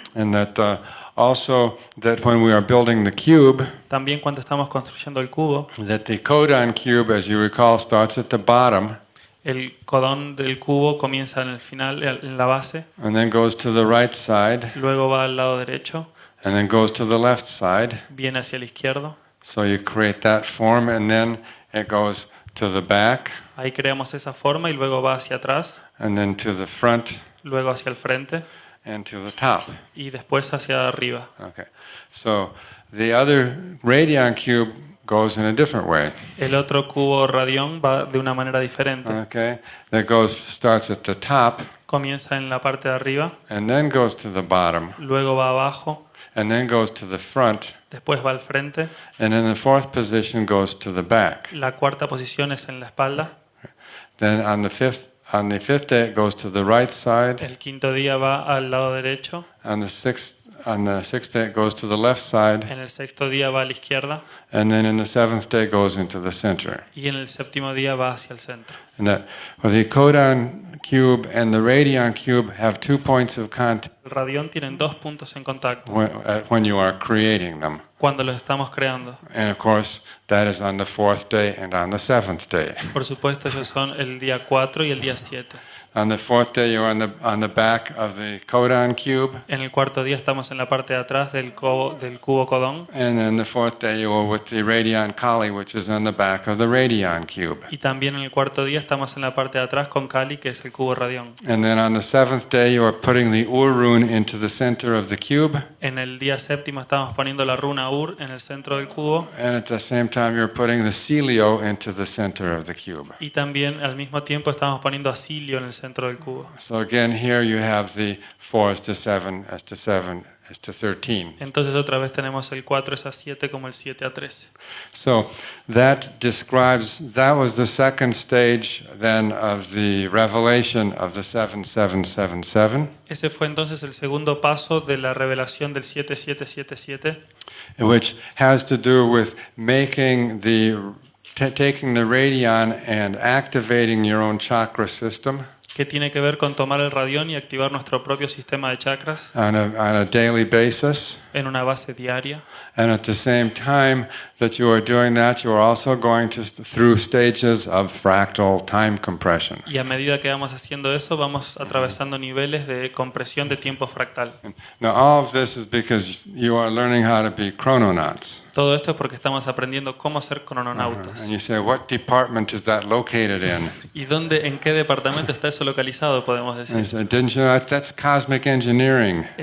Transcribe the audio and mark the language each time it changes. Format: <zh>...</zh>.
<en>And that also that when we are building the cube,</en> <es>También cuando estamos construyendo el cubo,</es> <en>that the codon cube, as you recall, starts at the bottom</en> <es>el codón del cubo comienza en el final, en la base,</es> <en>and then goes to the right side</en> <es>luego va al lado derecho,</es> <en>and then goes to the left side.</en> <es>viene hacia el izquierdo.</es> <en>So you create that form and then it goes to the back</en> <es>Ahí creamos esa forma y luego va hacia atrás,</es> <en>and then to the front</en> <es>luego hacia el frente</es> <en>and to the top.</en> <es>y después hacia arriba.</es> <en>Okay. So the other radion cube goes in a different way.</en> <es>El otro cubo radión va de una manera diferente.</es> <en>Okay. That starts at the top</en> <es>Comienza en la parte de arriba,</es> <en>and then goes to the bottom</en> <es>luego va abajo,</es> <en>and then goes to the front,</en> <es>después va al frente.</es> <en>and in the fourth position goes to the back.</en> <es>La cuarta posición es en la espalda.</es> <en>Then on the fifth day it goes to the right side.</en> <es>El quinto día va al lado derecho.</es> <en>On the sixth day it goes to the left side,</en> <es>En el sexto día va a la izquierda.</es> <en>and then in the seventh day it goes into the center.</en> <es>Y en el séptimo día va hacia el centro.</es> <en>And that the codon cube and the radion cube have 2 points of contact</en> <es>El radión tienen dos puntos en contacto</es> <en>when you are creating them.</en> <es>cuando los estamos creando.</es> <en>And of course, that is on the fourth day and on the seventh day.</en> <es>Por supuesto, ellos son el día 4 y el día 7.</es> <en>On the fourth day, you're on the back of the codon cube.</en> <es>En el cuarto día estamos en la parte de atrás del cubo codón.</es> <en>And then the fourth day, you are with the radion Kali, which is on the back of the radion cube.</en> <es>Y también en el cuarto día estamos en la parte de atrás con Kali, que es el cubo radión.</es> <en>And then on the seventh day, you are putting the Ur rune into the center of the cube.</en> <es>En el día séptimo estamos poniendo la runa Ur en el centro del cubo.</es> <en>And at the same time, you're putting the Celio into the center of the cube.</en> <es>Y también al mismo tiempo estamos poniendo a Cilio en el centro del cubo.</es> <en>So again, here you have the 4 is to 7 is to 7 is to 13.</en> <es>Entonces otra vez tenemos el 4 es a 7 como el 7 a 13.</es> <en>So that was the second stage then of the revelation of the 7777,</en> <es>Ese fue entonces el segundo paso de la revelación del 7777,</es> <en>which has to do with making taking the radion and activating your own chakra system</en> <es>que tiene que ver con tomar el radión y activar nuestro propio sistema de chakras</es> <en>on a daily basis.</en> <es>en una base diaria.</es> <en>And at the same time that you are doing that, you are also going through stages of fractal time compression.</en> <es>Y a medida que vamos haciendo eso, vamos atravesando niveles de compresión de tiempo fractal.</es> <en>Now, all of this is because you are learning how to be chrononauts.</en> <es>Todo esto es porque estamos aprendiendo cómo ser crononautas.</es> <en>And you say, what department is that located in?</en> <es>¿Y en qué departamento está eso localizado, podemos</es> <en>And</en> <es>decir?</es> <en>you say, didn't you know that's cosmic engineering?</en>